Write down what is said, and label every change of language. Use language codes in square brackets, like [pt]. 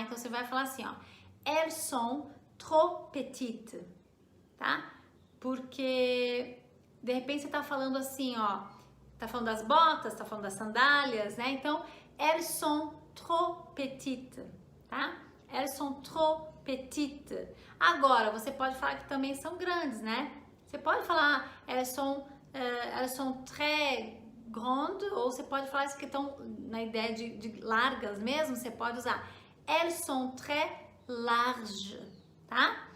[pt] Então você vai falar assim, ó, [fr] elles sont trop petites, [pt] tá? Porque de repente você tá falando assim, ó, tá falando das botas, tá falando das sandálias, né? Então, [fr] elles sont trop petites, [pt] tá? [fr] Elles sont trop petites. [pt] Agora, você pode falar que também são grandes, né? Você pode falar [fr] elles sont très grandes, [pt] ou você pode falar isso que estão na ideia de largas mesmo, você pode usar [fr] elles sont très larges, [pt] tá?